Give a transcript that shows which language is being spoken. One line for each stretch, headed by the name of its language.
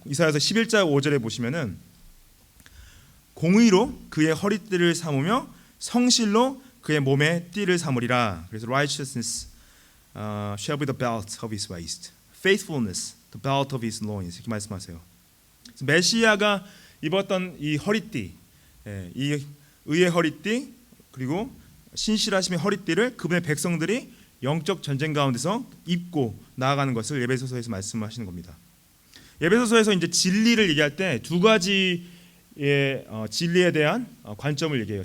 Korean: 이사야서 11장 5절에 보시면은 공의로 그의 허리띠를 삼으며 성실로 그의 몸에 띠를 삼으리라. 그래서
English: righteousness shall be the belt of his waist, faithfulness the belt of his loins,
Korean: 이렇게 말씀하세요. 메시아가 입었던 이 허리띠, 이 의의 허리띠, 그리고 신실하심의 허리띠를 그분의 백성들이 영적 전쟁 가운데서 입고 나아가는 것을 예배소서에서 말씀하시는 겁니다. 예배소서에서 이제 진리를 얘기할 때 두 가지의 진리에 대한 관점을 얘기해요.